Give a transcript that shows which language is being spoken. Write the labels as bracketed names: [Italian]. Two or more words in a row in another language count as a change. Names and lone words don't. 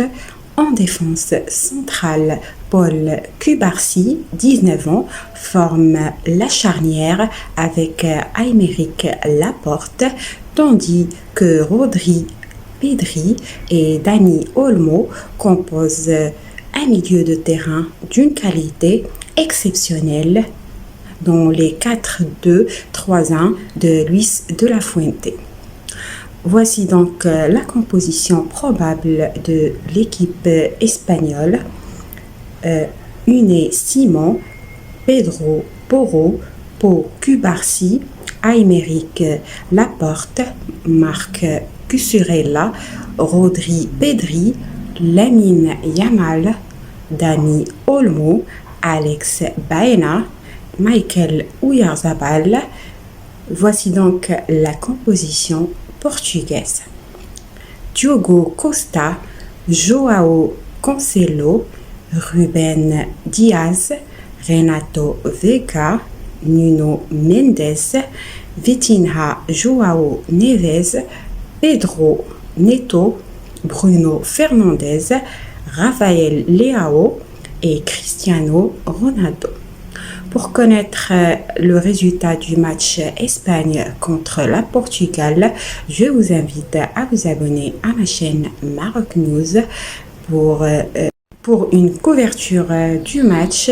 [French] En défense centrale, Paul Cubarsí, 19 ans, forme la charnière avec Aymeric Laporte, tandis que Rodri, Pedri et Dani Olmo composent un milieu de terrain d'une qualité exceptionnelle dans les 4-2-3-1 de Luis de la Fuente. Voici donc la composition probable de l'équipe espagnole. Unai Simon, Pedro Porro, Pau Cubarsí, Aymeric Laporte, Marc Cucurella, Rodri Pedri, Lamine Yamal, Dani Olmo, Alex Baena, Michael Oyarzabal. Voici donc la composition portugaise. Diogo Costa, Joao Cancelo, Ruben Dias, Renato Vega, Nuno Mendes, Vitinha Joao Neves, Pedro Neto, Bruno Fernandes, Rafael Leao et Cristiano Ronaldo. Pour connaître le résultat du match Espagne contre la Portugal, je vous invite à vous abonner à ma chaîne Maroc News pour une couverture du match.